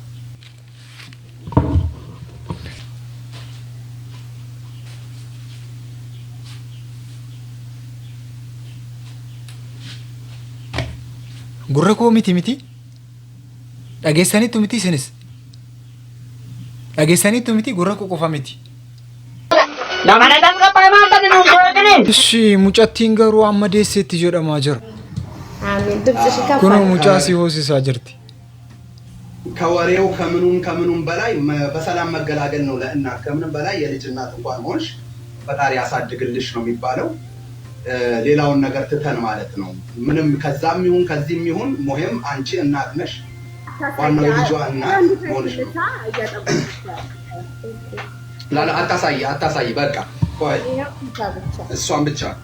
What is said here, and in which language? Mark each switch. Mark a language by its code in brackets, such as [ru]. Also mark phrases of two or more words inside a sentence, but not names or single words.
[om] Gurra koo miti dhageessaniittu miti isinis dhageessaniittu miti gurra koo qofa miti. Ishii mucattiin garuu amma deesseetti jedhamaa jira. Kunoo mucaa si hoosisaa jirti. [am] ከወሬው ከምኑም በላይ በሰላም መገላገል ነው ለእናት ከምንም በላይ የልጅ እናት እንኳን ሆንሽ ፈጣሪ ያሳድግልሽ ነው የሚባለው። ሌላውን ነገር ትተን ማለት ነው ምንም ከዛም ይሁን ከዚህም ይሁን ሙሂም አንቺ እናት ነሽ ዋናው የልጇ እናት ሆንሽ ነው። ላላ አታሳይ በቃ ቆይ እሷን ብቻ